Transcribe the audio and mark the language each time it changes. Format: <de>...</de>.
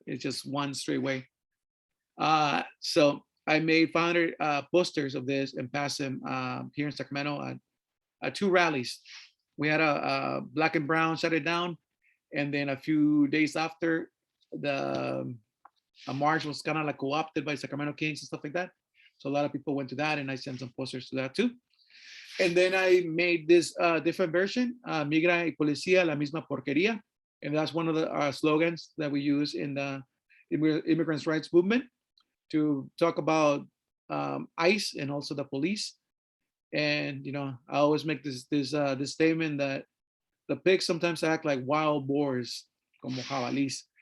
<en>It's just one straight way. So I made 500 posters of this and passed them here in Sacramento at 2 rallies. We had a black and brown shut it down, and then a few days after, a march was kind of like co-opted by Sacramento Kings and stuff like that. So a lot of people went to that, and I sent some posters to that too. And then I made this different version,</en> <es>Migra y Policía, la misma porquería.</es> <en>And that's one of the slogans that we use in the immigrants' rights movement, to talk about ICE and also the police. And I always make this statement that the pigs sometimes act like wild boars,</en> <es>como jabalís.</es>